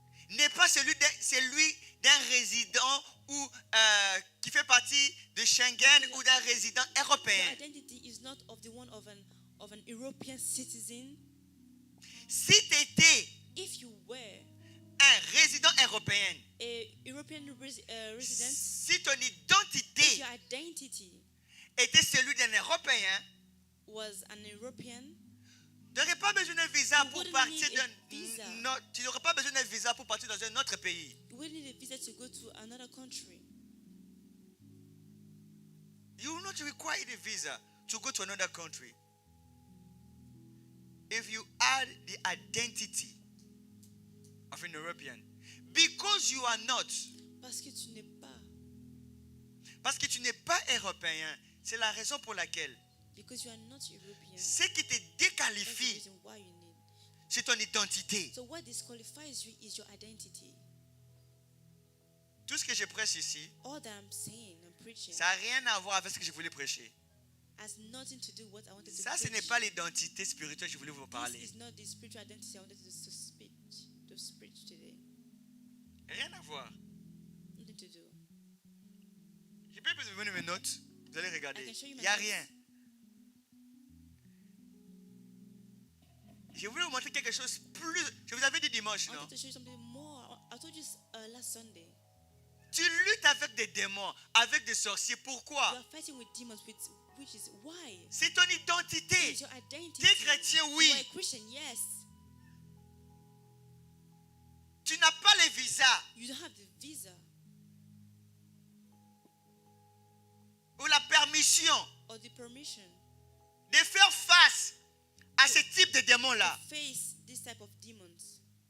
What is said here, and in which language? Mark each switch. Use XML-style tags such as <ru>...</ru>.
<fr>n'est pas celui d'un résident ou qui fait partie de Schengen ou d'un résident</fr> <en>your</en> <fr>européen.</fr> <en>identity is not of the one of an European citizen.</en> <fr>Si tu étais</fr> <en>If you were</en> <fr>un résident européen,</fr> <en>a European resident,</en> <fr>si ton</fr> <en>if</en> <fr>identité</fr> <en>your identity</en> <fr>était celui d'un Européen,</fr> <en>was an European,</en> <fr>tu n'aurais pas besoin d'un visa</fr> <en>You</en> <fr>pour</fr> <en>wouldn't</en> <fr>partir</fr> <en>need a visa.</en> <fr>tu n'aurais pas besoin d'un visa pour partir dans un autre pays.</fr> <en>you will need a visa to go to another country. You will not require a visa to go to another country. If you add the identity of an European, because you are not,</en> <fr>Parce que tu n'es pas, parce que tu n'es pas européen, c'est la raison pour laquelle</fr> <en>because you are not European,</en> <fr>ce qui te</fr> <en>that's the</en> <fr>déqualifie,</fr> <en>reason why you need.</en> <fr>c'est ton identité.</fr> <en>So what disqualifies you is your identity.</en> <fr>Tout ce que je prêche ici,</fr> <en>All that I'm saying, I'm preaching,</en> <fr>ça n'a rien à voir avec ce que je voulais prêcher.</fr> <en>has nothing to do with what I wanted to</en> <fr>Ça, ce</fr> <en>preach.</en> <fr>n'est pas l'identité spirituelle que je voulais vous parler.</fr> <en>This is not the spiritual identity I wanted to preach today.</en> <fr>Rien à voir.</fr> <en>Nothing to do.</en> <fr>Je peux vous donner mes notes. Vous allez regarder.</fr> <en>I can show you</en> <fr>Il</fr> <en>my</en> <fr>n'y a</fr> <en>notes.</en> <fr>rien. Je voulais vous montrer quelque chose plus. Je vous avais dit dimanche,</fr> <en>I</en> <fr>non?</fr> <en>wanted to show you something more. I told you last Sunday.</en> <fr>Tu luttes avec des démons, avec des sorciers.</fr> <en>You</en> <fr>Pourquoi?</fr> <en>are fighting with demons, which is why.</en> <fr>C'est ton identité.</fr> <en>It's your identity.</en> <fr>Tu es chrétien, oui.</fr> <en>You are a Christian, yes.</en> <fr>Tu n'as pas les visas</fr> <en>You don't have the visa</en> <fr>ou la permission</fr> <en>or the permission</en> <fr>de faire face à ce type de démons-là.</fr> <en>to face this type of demons.</en>